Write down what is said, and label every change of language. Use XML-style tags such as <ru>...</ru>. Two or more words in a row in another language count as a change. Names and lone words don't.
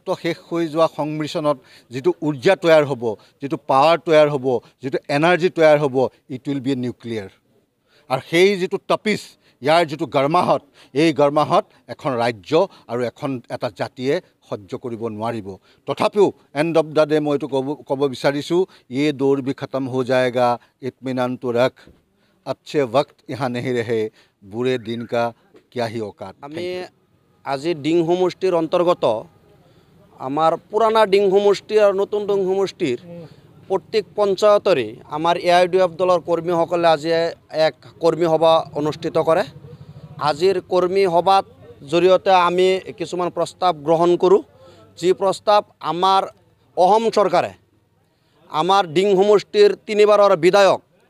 <as>শেষ হৈ যোৱা সংমিশ্ৰণত যিটো ঊৰ্জা তৈয়াৰ হ'ব যিটো পাৱাৰ তৈয়াৰ হ'ব যিটো এনাৰ্জি তৈয়াৰ হ'ব</as> <en>it will be nuclear</en> <as>আৰু সেই যিটো টপিছ ইয়াৰ যিটো গৰমাহত এই গৰমাহত এখন ৰাজ্য আৰু এটা জাতিয়ে সহ্য কৰিব নোৱাৰিব তথাপিও</as> <en>end of the day</en> <as>মই এইটো ক'ব বিচাৰিছোঁ</as> <hi>ये दौर भी खत्म हो जाएगा इत्मीनान तो रख अच्छे वक्त यहाँ नहीं रहे बुरे दिन का क्या ही औकात</hi> <as>আমি আজি ডিং সমষ্টিৰ অন্তৰ্গত আমাৰ পুৰাণা ডিং সমষ্টি আৰু নতুন ডিং সমষ্টিৰ প্ৰত্যেক পঞ্চায়তৰে আমাৰ AIUDF দলৰ কৰ্মীসকলে আজি এক কৰ্মী সভা অনুষ্ঠিত কৰে আজিৰ কৰ্মী সভাত জৰিয়তে আমি কিছুমান প্ৰস্তাৱ গ্ৰহণ কৰোঁ যি প্ৰস্তাৱ আমাৰ অসম চৰকাৰে আমাৰ ডিং সমষ্টিৰ তিনিবাৰৰ বিধায়ক</as>